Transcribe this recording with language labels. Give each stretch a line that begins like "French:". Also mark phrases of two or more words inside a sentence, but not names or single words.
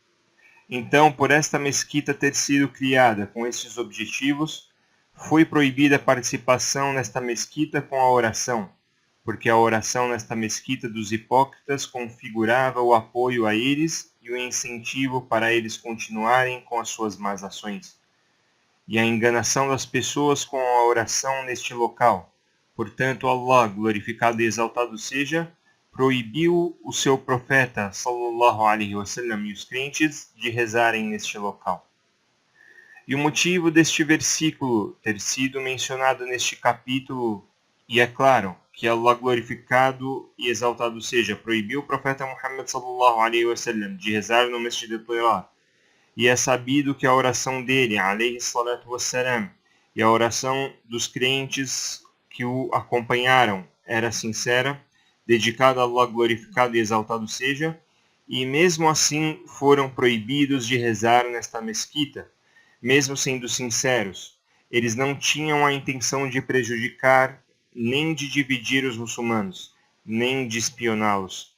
Portuguese: Então, por esta mesquita ter sido criada com estes objetivos, foi proibida a participação nesta mesquita com a oração, porque a oração nesta mesquita dos hipócritas configurava o apoio a eles e o incentivo para eles continuarem com as suas más ações, e a enganação das pessoas com a oração neste local. Portanto, Allah, glorificado e exaltado seja, proibiu o seu profeta,
Arabic: صلى الله عليه وسلم,
Portuguese: e os crentes de rezarem neste local. E o motivo deste versículo ter sido mencionado neste capítulo, e é claro, que Allah, glorificado e exaltado seja, proibiu o profeta Muhammad
Arabic: صلى الله عليه وسلم
Portuguese: de rezar no Masjid al-Dirar, e é sabido que a oração dele,
Arabic: عليه الصلاة والسلام,
Portuguese: e a oração dos crentes que o acompanharam era sincera, dedicada a Allah, glorificado e exaltado seja, e mesmo assim foram proibidos de rezar nesta mesquita, mesmo sendo sinceros. Eles não tinham a intenção de prejudicar, nem de dividir os muçulmanos, nem de espioná-los.